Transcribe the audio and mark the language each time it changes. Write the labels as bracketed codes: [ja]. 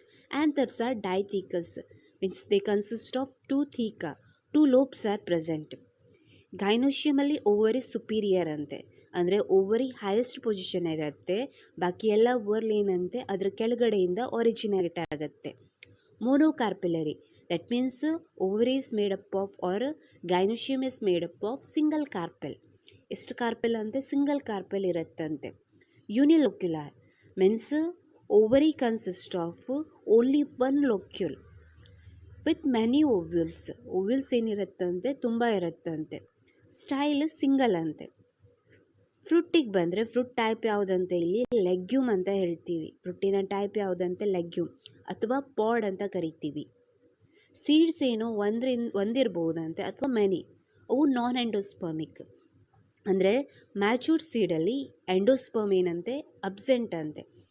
[en] Anthers are dithecous, means they consist of 2 theca, 2 lobes are present. [kn] ಗೈನೋಶಿಯಮಲ್ಲಿ ovary superior ಅಂತೆ, ಅಂದರೆ ovary highest position ಇರುತ್ತೆ, ಬಾಕಿ ಎಲ್ಲ ಓವರ್ಲ್ ಏನಂತೆ ಅದ್ರ ಕೆಳಗಡೆಯಿಂದ ಒರಿಜಿನೇಟ್ ಆಗುತ್ತೆ. [en] monocarpellary, that means ovary is made up of or gynoecium is made up of single carpel. [kn] ಎಷ್ಟು ಕಾರ್ಪೆಲ್ ಅಂತೆ ಸಿಂಗಲ್ ಕಾರ್ಪೆಲ್ ಇರುತ್ತಂತೆ. [en] unilocular means ovary consists of only one locule with many ovules [kn] ಏನಿರುತ್ತಂತೆ ತುಂಬ ಇರುತ್ತಂತೆ. Style single ಅಂತೆ. ಫ್ರೂಟಿಗೆ ಬಂದರೆ fruit type ಯಾವುದಂತೆ ಇಲ್ಲಿ legume ಅಂತ ಹೇಳ್ತೀವಿ. ಫ್ರೂಟಿನ ಟೈಪ್ ಯಾವುದಂತೆ ಲೆಗ್ಯೂಮ್ ಅಥವಾ ಪಾಡ್ ಅಂತ ಕರಿತೀವಿ. ಸೀಡ್ಸ್ ಏನು ಒಂದಿರ್ಬೋದಂತೆ ಅಥವಾ ಮೆನಿ, ಅವು ನಾನ್ ಎಂಡೋಸ್ಪರ್ಮಿಕ್, ಅಂದರೆ ಮ್ಯಾಚೂರ್ಡ್ ಸೀಡಲ್ಲಿ ಎಂಡೋಸ್ಪರ್ಮ್ ಏನಂತೆ ಅಬ್ಸೆಂಟ್ ಅಂತೆ.